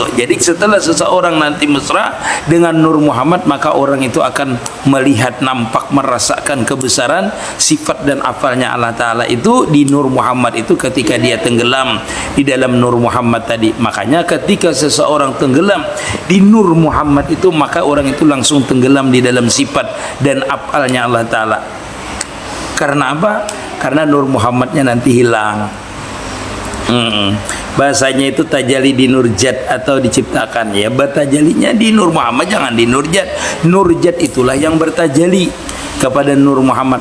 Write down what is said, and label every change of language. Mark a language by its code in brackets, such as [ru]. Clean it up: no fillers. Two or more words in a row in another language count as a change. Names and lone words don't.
[id] Jadi setelah seseorang nanti mesra dengan Nur Muhammad, maka orang itu akan melihat, nampak, merasakan kebesaran sifat dan apalnya Allah Ta'ala itu di Nur Muhammad itu ketika dia tenggelam di dalam Nur Muhammad tadi. Makanya ketika seseorang tenggelam di Nur Muhammad itu, maka orang itu langsung tenggelam di dalam sifat dan apalnya Allah Ta'ala. Karena apa? Karena Nur Muhammadnya nanti hilang. Bahasanya itu tajali di nurjat atau diciptakan, ya bertajalinya di Nur Muhammad, jangan di nurjat. Nurjat itulah yang bertajali kepada Nur Muhammad.